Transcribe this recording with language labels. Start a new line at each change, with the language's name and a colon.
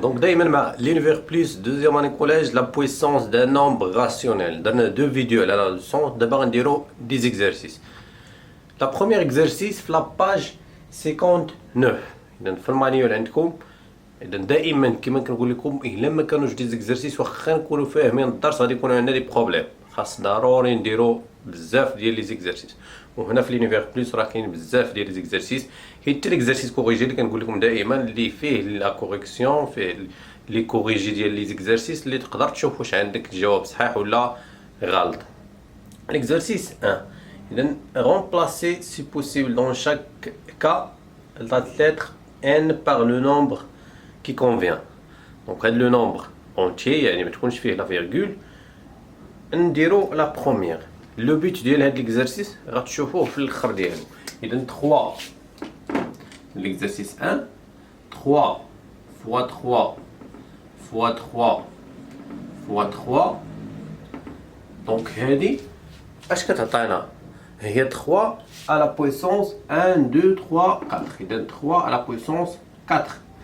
French: Donc, d'abord, l'univers plus, deuxième année collège, la puissance d'un nombre rationnel. Dans deux vidéos, à la leçon, d'abord, on dira des exercices. Le premier exercice, la page 59.
Arabic: Donc, في المانيوال عندكم إذا دائما كما كنقول لكم إلا ما كانوش دي زيكزارسيس واخا نكونوا فاهمين الدرس غادي يكونوا عندنا دي بروبليم، خاص ضروري نديرو بزاف ديال لي زيكزارسيس. وهنا في لونيفير بلس راه كاين بزاف ديال لي زيكزارسيس، حتى ليكزارسيس كوريجي اللي كنقول لكم دائما اللي فيه لا كوريكسيون، فيه لي كوريجي ديال لي زيكزارسيس اللي تقدر تشوف واش عندك الجواب صحيح ولا غلط.
French: L'exercice 1. إذا remplacer si possible dans chaque cas la lettre n par le nombre qui convient. Donc le nombre entier
Arabic: يعني ما تكونش فيه
French: la virgule. نديرو la première.
Arabic: Le but ديال هاد l'exercice غتشوفوه في الاخر ديالو.
French: إذا 3 l'exercice 1 3 fois 3 fois 3 fois 3. Donc
Arabic: هادي اش كتعطينا؟
French: هي 3 à la puissance 1 2 3 4. إذا 3 à la puissance 4.